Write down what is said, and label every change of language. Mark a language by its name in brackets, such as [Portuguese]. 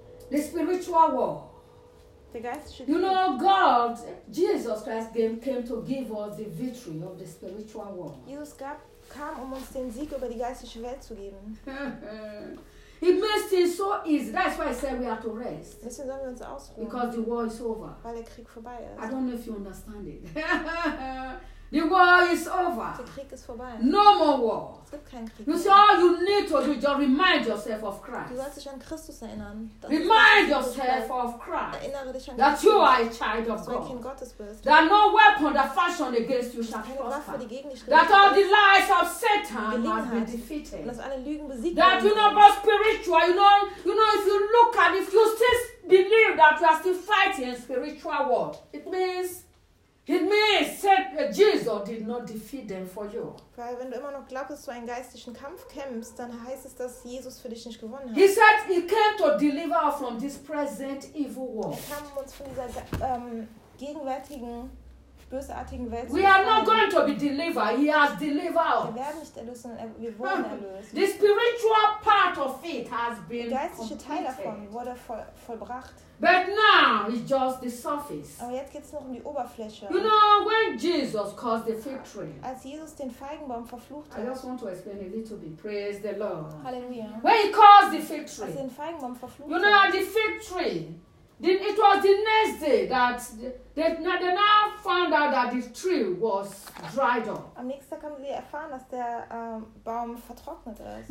[English] The spiritual war. The [German] geistliche. [English] You know, God, Jesus Christ came to give us the victory of the spiritual war. [German] Jesus kam, um uns den Sieg über die geistliche Welt zu geben. [English] It makes things so easy. That's why I said we are to rest. [German] Deswegen sollen wir uns ausruhen. [English] Because the war is over. [German] Weil der Krieg vorbei ist. [English] I don't know if you understand it. The war is over. [German] Der Krieg ist vorbei. [English] No more war. [German] Es gibt keinen Krieg. [English] You see, all you need to do is just remind yourself of Christ. [German] Du sollst dich an Christus erinnern. [English] Remind yourself of Christ. [German] Erinnere dich an [English] Christ. That you are a child of God. [German] Kind Gottes bist. [English] That no weapon that fashioned against you shall prosper. [German] Waffe, die gegen dich [English] that all the lies of Satan have been defeated. [German] Und dass alle Lügen besiegt [English] that you know about spiritual. You know, if you look at it, if you still believe that you are still fighting a spiritual war, it means that Jesus did not defeat them for you. [German] Weil wenn du immer noch glaubst, dass du einen geistlichen Kampf kämpfst, dann heißt es, dass Jesus für dich nicht gewonnen hat. [English] He said he came to deliver us from this present evil world. [German] Er kam, um uns von dieser gegenwärtigen bösartigen Welt zu befreien. [English] We are not going to be delivered. He has delivered us. [German] Wir werden nicht erlöst, sondern wir wurden erlöst. [English] The spiritual part of it has been completed. [German] Der geistliche Teil davon wurde vollbracht. [English] But now it's just the surface. [German] Aber jetzt geht's noch um die Oberfläche. [English] You know when Jesus caused the fig tree. [German] Als Jesus den Feigenbaum verflucht hat. [English] I just want to explain a little bit. Praise the Lord. Hallelujah. When he caused the fig tree. [German] Als den Feigenbaum verflucht. [English] You know the fig tree. Then it was the next day that they now found out that the tree was dried up. [German] Am nächsten Tag haben sie erfahren, dass der Baum vertrocknet ist.